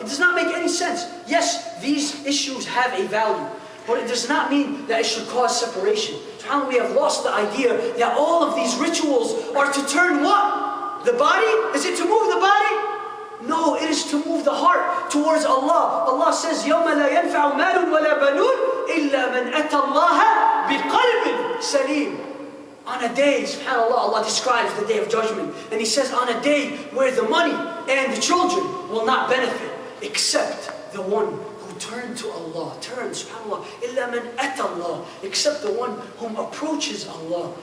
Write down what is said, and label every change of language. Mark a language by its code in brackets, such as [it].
[en] It does not make any sense. Yes, these issues have a value, but it does not mean that it should cause separation. SubhanAllah, we have lost the idea that all of these rituals are to turn what? The body? Is it to move the body? No, it is to move the heart towards Allah. Allah says, [ar] يَوْمَ لَا يَنْفَعُ مَالٌ وَلَا بَنُونَ إِلَّا مَنْ أَتَى اللَّهَ بِقَلْبٍ سَلِيمٍ. [en] On a day, subhanAllah, Allah describes the day of judgment. And He says, on a day where the money and the children will not benefit, except the one who turned to Allah. Turn, subhanAllah. [ar] إِلَّا مَنْ أَتَى اللَّهَ, [en] except the one whom approaches Allah.